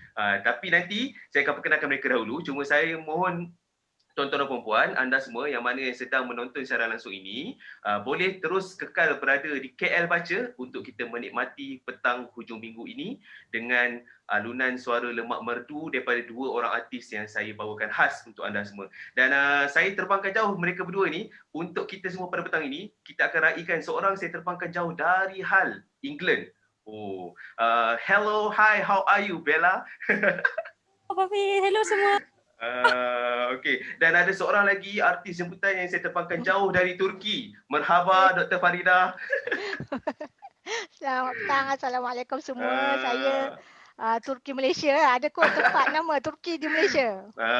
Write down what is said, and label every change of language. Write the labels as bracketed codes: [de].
[ms] Tapi nanti saya akan perkenalkan mereka dahulu. Cuma saya mohon tuan-tuan dan puan-puan, anda semua yang mana yang sedang menonton secara langsung ini, boleh terus kekal berada di KL Baca untuk kita menikmati petang hujung minggu ini dengan alunan suara lemak merdu daripada dua orang artis yang saya bawakan khas untuk anda semua. Dan saya terbangkan jauh mereka berdua ni untuk kita semua pada petang ini. Kita akan raikan seorang saya terbangkan jauh dari Hull, England. [en] Hello, hi, how are you, Bella? [ms] Papi, hello semua. Okey, dan ada seorang lagi artis jemputan yang saya terbangkan jauh dari Turki. [tr] Merhaba [ms] Dr. Farida. Selamat petang, Assalamualaikum semua. Saya Turki Malaysia. Ada kot tempat nama Turki di Malaysia.